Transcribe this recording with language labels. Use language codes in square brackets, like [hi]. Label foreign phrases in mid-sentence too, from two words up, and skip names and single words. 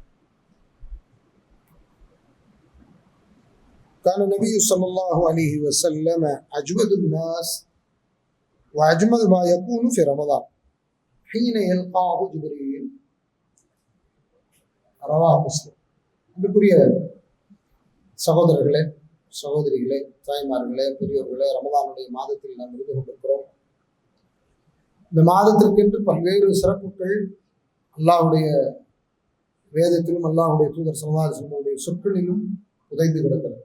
[ar] كان النبي صلى الله عليه وسلم أجود الناس وأجمل ما يكون في رمضان حين يلقاه جبريل. رواه مسلم. [ta] அன்புக்குரிய சகோதரர்களே, சகோதரிகளே, தாய்மார்களே, பெரியோர்களே, ரமதானுடைய மாதத்தில் நாம் இருந்து கொண்டிருக்கிறோம். இந்த மாதத்திற்கென்று பல்வேறு சிறப்புகள் அல்லாஹ்வுடைய வேதத்திலும் அல்லாஹ்வுடைய தூதர் [ar] صلى الله عليه وسلم [ta] சொற்களிலும் புதைந்து கிடக்கிறது.